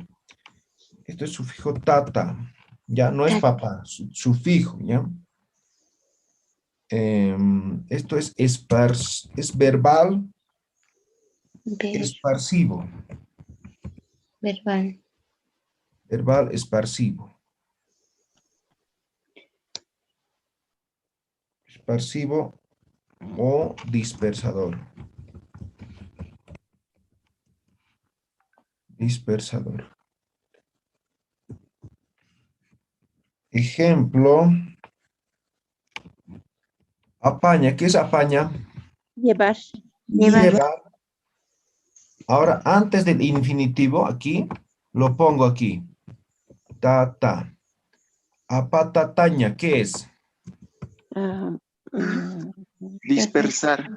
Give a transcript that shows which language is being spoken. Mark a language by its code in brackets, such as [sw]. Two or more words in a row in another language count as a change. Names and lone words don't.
[es] Esto es sufijo tata, ya no es papá, sufijo, ¿ya? Esto es verbal, esparcivo, Verbal. verbal esparcivo. Esparcivo o dispersador. Dispersador. Ejemplo, apaña. ¿Qué es apaña? Llevar. Lleva. Ahora, antes del infinitivo, aquí, lo pongo aquí. Ta, ta. Apatataña, ¿qué es? ah, mm, Dispersar.